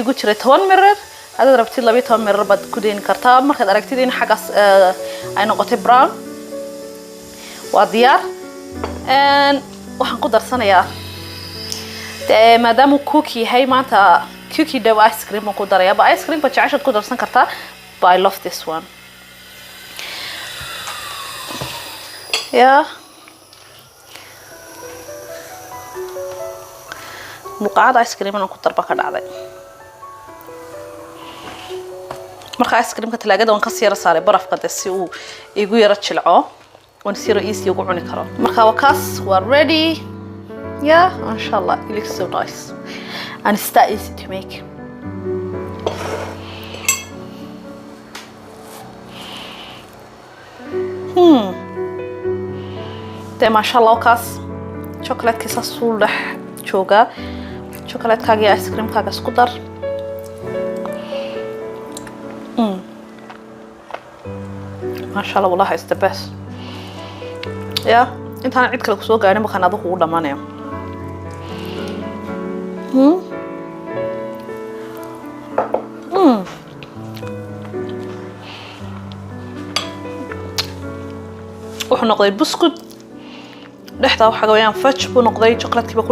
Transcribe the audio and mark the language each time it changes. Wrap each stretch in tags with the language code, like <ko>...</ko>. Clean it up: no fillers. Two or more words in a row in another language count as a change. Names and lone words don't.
<so>ugu jiray 10 mirar hadaad rabtid 12 mirar baad ku deyn kartaa markaad aragtid in xagaas ay noqotay brown waa diyaar waxaan ku darsanayaa maadaama cookie yahay maanta cookie dawa</so> <en>ice cream</en> <so>ku daraya ba</so> <en>ice cream</en> <so>ba jacayshad ku darsan kartaa</so> <en>but I love this one</en> <so>yeah muqaada</so> <en>ice cream</en> <so>aan ku darba ka dhacday marka</so> <en>ice cream-</en> <so>ka talaagada waan ka sii yara saaray barafka si uu igu yara jilco waan sii easy ugu cuni karo marka waa kaas waa</so> <en>ready yeah</en> <so>inshallah</so> <en>it looks so nice and it's that easy to make</en> <so>de</so> <ar>ما شاء الله</ar> <so>kaas chocolate kiisa suulax jooga chocolate kaaga iyo</so> <en>ice cream</en> <so>kaaga isku dar</so> <ar>ما شاء الله</ar> <so>wallahi</so> <en>it's the best yeah</en> <so>intaan cid kale ku soo gaarin markaan adigu ugu dhamaanayo wuxuu noqday buskud dhexda waxa weeyaan fudge buu noqday chocolate kiba ku</so>